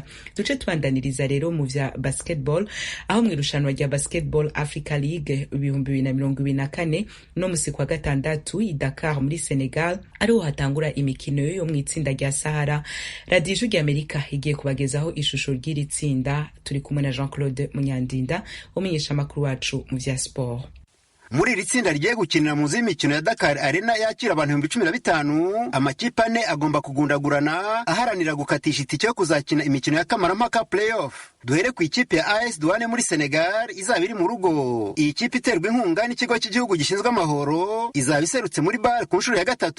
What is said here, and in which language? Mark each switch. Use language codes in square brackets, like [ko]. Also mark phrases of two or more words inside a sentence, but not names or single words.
[rn] Duce tubandaniriza rero mu vya basketball, aho mu irushanwa rya Basketball Africa League 2024 no musi kwa gatandatu i Dakar muri Senegal ariho hatangura imikino yo mu itsinda rya Sahara. [rw] Radio Ijwi rya Amerika igiye kubagezaho ishusho ry'iri tsinda. [rn] Turi kumwe na Jean-Claude Munyandinda umenyesha amakuru wacu mu vya sport. [rw] Muri iri tsinda rigiye gukinira mu z'imikino ya Dakar Arena yakira abantu 15,000, amakipe 4 agomba kugundagurana aharanira gukatisha itike yo kuzakina imikino ya kamarampaka playoff. Duhere ku ikipe ya AS Douane muri Senegal izaba iri mu rugo. Iyi kipe iterwa inkunga n'ikigo cy'igihugu gishinzwe amahoro, izaba iserutse muri BAL ku nshuro ya gatatu.